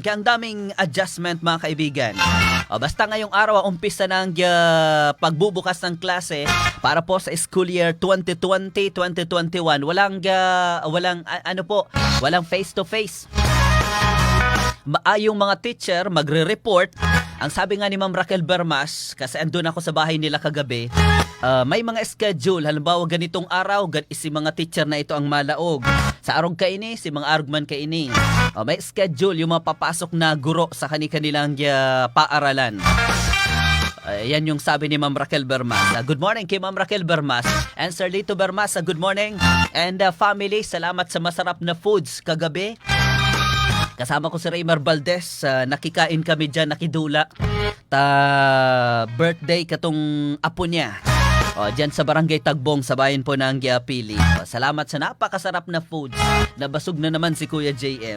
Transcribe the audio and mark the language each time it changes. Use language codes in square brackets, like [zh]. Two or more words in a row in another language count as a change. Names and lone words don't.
[tl] Kaya ang daming adjustment mga kaibigan. Basta ngayong araw, umpisa ng pagbubukas ng klase para po sa [en] school year [tl] 2020-2021. Walang face-to-face. Yung mga teacher magre-report. Ang sabi nga ni Ma'am Raquel Bermas, kasi andun ako sa bahay nila kagabi, may mga schedule. [bik] Halimbawa, ganitong araw, si mga teacher na ito ang malaog. Sa arog kaini, si mga arugman kaini. [tl] May schedule yung mga papasok na guro sa kanilang paaralan. Yan yung sabi ni Ma'am Raquel Bermas. [en] Good morning [tl] kay Ma'am Raquel Bermas. [en] And Sir Lito Bermas, good morning. And family, [tl] salamat sa [en] masarap na foods [tl] kagabi. Kasama ko si Raymar Valdez. Nakikain kami dyan, nakidula. [bik] Birthday katong apo niya. [tl] Dyan sa Barangay Tagbong, sa bayan po ng Giapili. Salamat sa [en] napakasarap na foods. [tl] Nabasog na naman si Kuya JM.